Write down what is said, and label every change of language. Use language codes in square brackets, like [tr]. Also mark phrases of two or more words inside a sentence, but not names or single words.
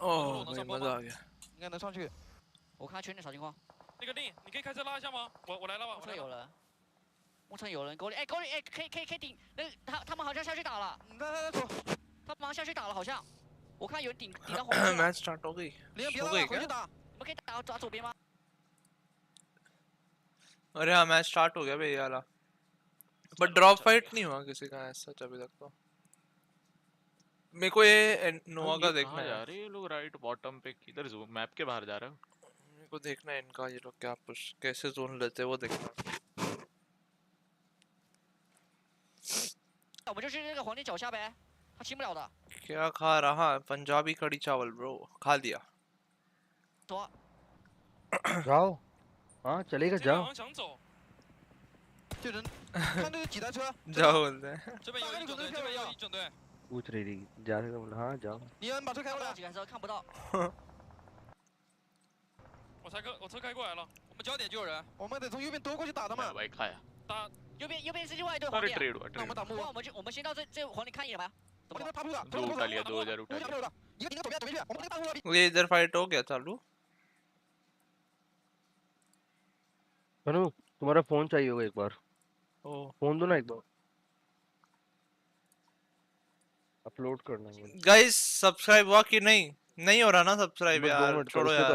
[zh] 哦，能上坡吗？应该能上去。我看圈内啥情况。那个令，你可以开车拉一下吗？我来了吧。木城有人。木城有人，狗里，哎，狗里，哎，可以顶。那个他们好像下去打了。来走。他们好像下去打了，好像。我看有人顶到红色。 [en] match start [hi] हो गई। हो गई क्या? [zh] 你们可以打左边吗？ [hi] अरे हाँ [en] match start [hi] हो गया भाई ये वाला। बट [en] drop fight [hi] नहीं हुआ किसी का ऐसा अभी तक तो। मेरे को ये नोवा का देखना है। अरे ये लोग [en] right bottom [hi] पे किधर [en] zone map [hi] के बाहर जा रहे हो? मेरे को देखना है इनका, ये लोग क्या पुश कैसे जोन लेते हैं वो देखना। [zh] 我们就去那个皇帝脚下呗，他清不了的。 [hi] क्या खा रहा है? पंजाबी कड़ी चावल ब्रो, खा लिया। जाओ हाँ चलेगा जाओ। [zh] 想走。这人看这个几台车。 [hi] जाओ बोलते हैं। [zh] 这边有一整队，这边有一整队。 [hi] पूछ रही थी जा रहे बोला हाँ जाओ। [zh] 你把车开过来。几台车看不到。我车开过来了，我们焦点就有人，我们得从右边兜过去打他们。 [hi] भाई खाया। [zh] 打右边是另外一队皇帝。那我们打木。我们先到这皇帝看一眼吧。我们爬铺了。 [hi] दो उठा लिया 2000 उठा लिया। [zh] 一个左边去，我们那大铺了。 [hi] ये इधर फाइट हो गया चालू। अनु तुम्हारा फोन चाहिए होगा एक बार। फोन दो ना एक बार। अपलोड करना है। [en] guys subscribe [hi] हुआ कि नहीं? नहीं हो रहा ना सब्सक्राइब यार, छोड़ो यार।